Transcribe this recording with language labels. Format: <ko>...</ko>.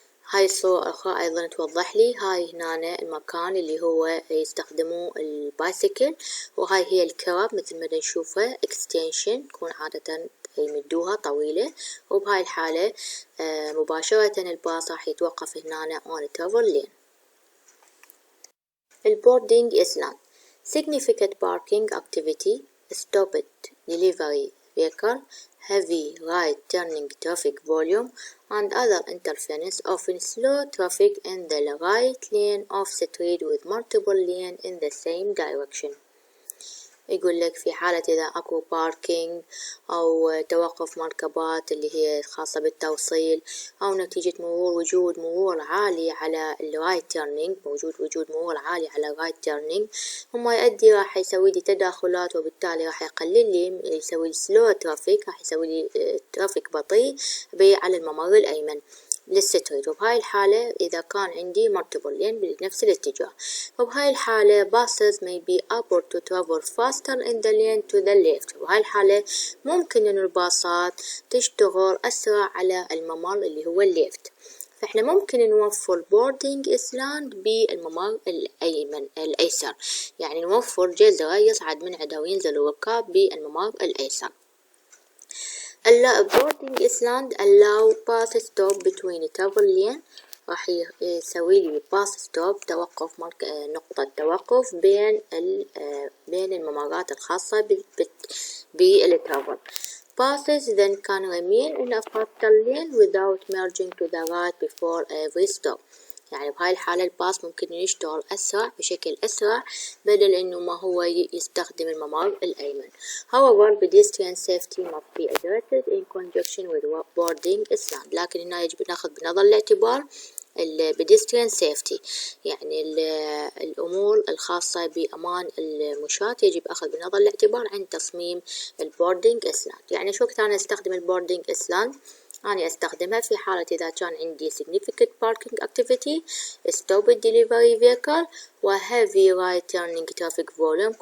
<ar>هاي الصورة أخرى أيضا توضح لي هاي هنا المكان اللي هو يستخدموه البايسكل، وهاي هي الكرب مثل ما نشوفه extension تكون عادة يمدوها طويلة. وبهاي الحالة مباشرة الباص راح يتوقف هنا</ar> <en>on travel lane. البوردينج إسلام significant parking activity, stopped delivery vehicle, heavy right turning traffic volume and other interference often slow traffic in the right lane of street with multiple lanes in the same direction.</en> <ar>يقول لك في حالة إذا أكو باركينج أو توقف مركبات اللي هي خاصة بالتوصيل، أو نتيجة وجود مرور عالي على الرايت تيرنينج، وجود مرور عالي على الرايت تيرنينج، هم يؤدي راح يسوي لي تداخلات، وبالتالي راح يقلل لي يسوي سلو ترافيك، راح يسوي لي ترافيك بطيء على الممر الأيمن للستريت. وبهاي الحالة إذا كان عندي</ar> <en>multiple lane</en> <ar>بنفس الاتجاه، وبهاي الحالة</ar> <en>buses may be able to travel faster in the lane to the left.</en> <ar>وبهاي الحالة ممكن إنه الباصات تشتغل أسرع على الممر اللي هو الليفت. فإحنا ممكن نوفر boarding island بالممر الأيسر، يعني نوفر جزرة يصعد من عندها وينزل الركاب بالممر الأيسر.</ar> <en>boarding island allow bus stop between travel lane،</en> <ar>راح يسوي لي باص ستوب توقف نقطة توقف بين الممرات الخاصة بالترافل.</ar> <en>passes then can remain in a faster lane without merging to the right before every stop.</en> <ar>يعني بهاي الحالة الباص ممكن يشتغل أسرع بشكل أسرع بدل إنه ما هو يستخدم الممر الأيمن.</ar> <en>However, pedestrian safety must be addressed in conjunction with boarding island.</en> <ar>لكن هنا يجب ناخذ بنظر الاعتبار</ar> <en>pedestrian safety،</en> <ar>يعني الأمور الخاصة بأمان المشاة يجب أخذ بنظر الاعتبار عند تصميم البوردينج إسلاند. يعني شو وقت أنا أستخدم البوردينج إسلاند؟ أنا أستخدمها في حالة إذا كان عندي</ar> <en>significant parking activity, stop delivery vehicle</en> <ar>و</ar> <en>heavy right turning traffic volume.</en>